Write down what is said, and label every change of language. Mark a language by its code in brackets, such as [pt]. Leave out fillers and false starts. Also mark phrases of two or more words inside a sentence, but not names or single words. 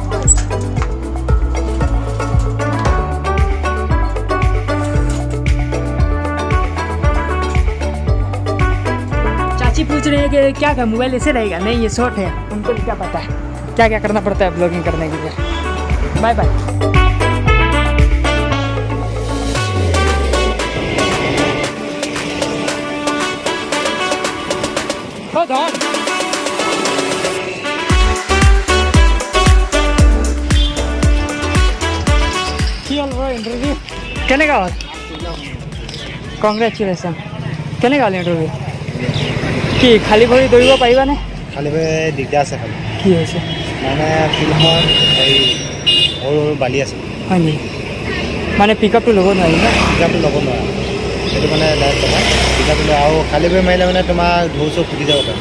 [hi] चाची पूछ रही है कि क्या का मोबाइल ऐसे रहेगा, नहीं ये शॉर्ट है, उनको क्या पता है क्या क्या करना पड़ता है ब्लॉगिंग करने के लिए। [en] bye bye. Hold on. [hi] इंटरव्यू कहने का कॉन्ग्रेचुलेसन कहने का इंटरव्यू [as] কি খালি ভৰি দৌৰিব পাৰিবানে? খালি ভৰি দিগদাৰ আছে। খালি কি হৈছে মানে ফিল্ডখন এই সৰু সৰু বালি আছে। হয় নেকি? মানে পিকআপটো ল'ব নোৱাৰি ন? পিকআপটো ল'ব নোৱাৰা, সেইটো মানে ডাইৰেক্ট তোমাৰ পিকআপটো লৈ আৰু খালি ভৰি মাৰিলে মানে তোমাৰ ঢৌ চৌ ফুটি যাব পাৰে।